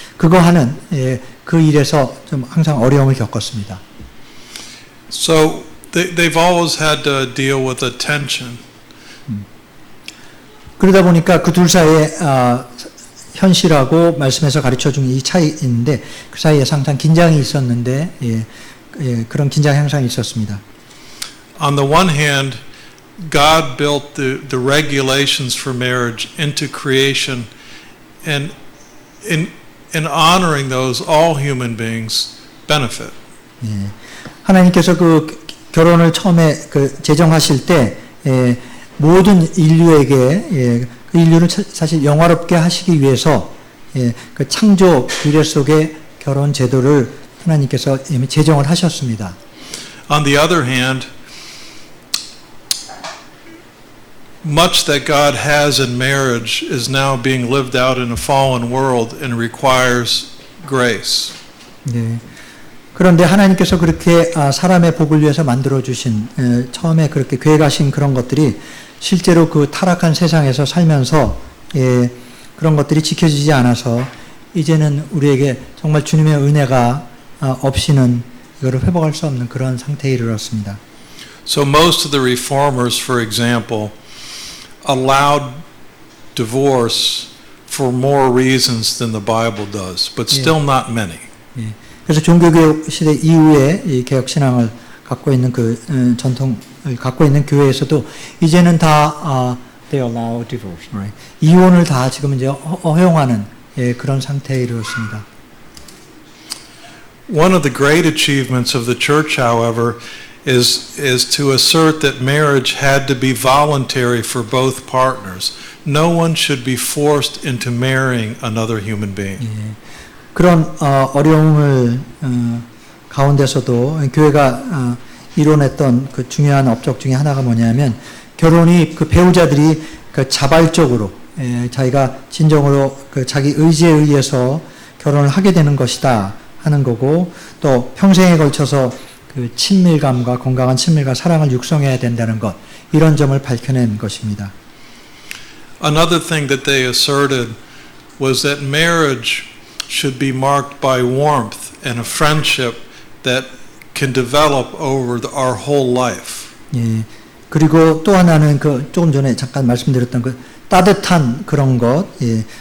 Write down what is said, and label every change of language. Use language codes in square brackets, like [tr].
[ko] 그거 하는 그 일에서 좀 항상 어려움을 겪었습니다. [en] So they've always had to deal with a tension. [ko] 그러다 보니까 그 둘 사이에 현실하고 말씀에서 가르쳐 준 이 차이인데 그 사이에 항상 긴장이 있었는데 그런 긴장 현상이 있었습니다. [en] On the one hand, God built the regulations for marriage into creation, and in honoring those, all human beings benefit. [ko] 하나님께서 그 결혼을 처음에 그 제정하실 때 모든 인류에게 그 인류를 사실 영화롭게 하시기 위해서 그 창조 규례 속에 결혼 제도를 하나님께서 이미 제정을 하셨습니다. [en] On the other hand, much that God has in marriage is now being lived out in a fallen world and requires grace. [ko] 네. 그런데 하나님께서 그렇게 사람의 복을 위해서 만들어 주신 처음에 그렇게 계획하신 그런 것들이 실제로 그 타락한 세상에서 살면서 그런 것들이 지켜지지 않아서 이제는 우리에게 정말 주님의 은혜가 없이는 이거를 회복할 수 없는 그런 상태에 이르렀습니다. [en] So most of the reformers, for example, allowed divorce for more reasons than the Bible does, but still not many. [ko] 예. 그래서 종교개혁 시대 이후에 이 개혁 신앙을 갖고 있는 그 전통을 갖고 있는 교회에서도 이제는 다 [en] they allow divorce, right? [ko] 이혼을 다 지금 이제 허용하는 그런 상태에 이르렀습니다. [en] One of the great achievements of the church, however, is to assert that marriage had to be voluntary for both partners. No one should be forced into marrying another human being. [ko] 예. 그런 어려움을 가운데서도 교회가 이뤄냈던 그 중요한 업적 중에 하나가 뭐냐면 결혼이 그 배우자들이 그 자발적으로 자기가 진정으로 그 자기 의지에 의해서 결혼을 하게 되는 것이다 하는 거고 또 평생에 걸쳐서 그 친밀감과 건강한 친밀과 사랑을 육성해야 된다는 것 이런 점을 밝혀낸 것입니다. [en] Another thing that they asserted was that marriage should be marked by warmth and a friendship that can develop over our whole life. [ko] 예. 그리고 또 하나는 그 조금 전에 잠깐 말씀드렸던 그 따뜻한 그런 것, 예.